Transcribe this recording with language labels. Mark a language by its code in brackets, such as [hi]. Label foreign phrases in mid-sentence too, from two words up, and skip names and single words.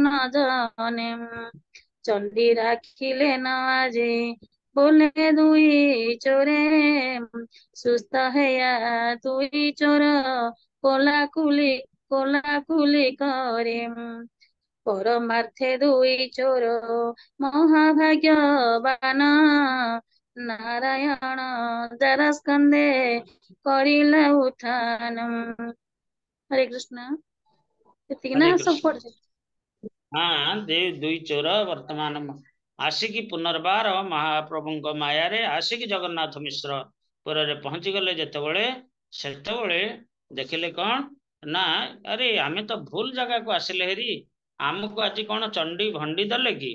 [bn] জনে চণ্ডী রাখিলেন আজি বলে দুই চোরে সুস্থ হইয়া দুই চোর কোলাকুলি কোলাকুলি করে পরমার্থে দুই চোর মহাভাগ্যবান নারায়ণ যার স্কন্ধে করিলে উত্থান। হরে কৃষ্ণ। [or] ଏତିକି ନା ହରେ ସବୁ କୃଷ୍ଣ। ପଢିଛି? ଦୁଇ ଚୋର ବର୍ତ୍ତମାନ ଆସିକି ପୁନର୍ବାର ମହାପ୍ରଭୁଙ୍କ ମାୟାରେ ଆସିକି ଜଗନ୍ନାଥ ମିଶ୍ର ପୁରରେ ପହଞ୍ଚି ଗଲେ ଯେତେବେଳେ ସେତେବେଳେ ଦେଖିଲେ କଣ ନା ଆରେ ଆମେ ତ ଭୁଲ ଜାଗାକୁ ଆସିଲେ ହେରି, ଆମକୁ ଆଜି କଣ ଚଣ୍ଡୀ ଭଣ୍ଡି ଦେଲେ କି?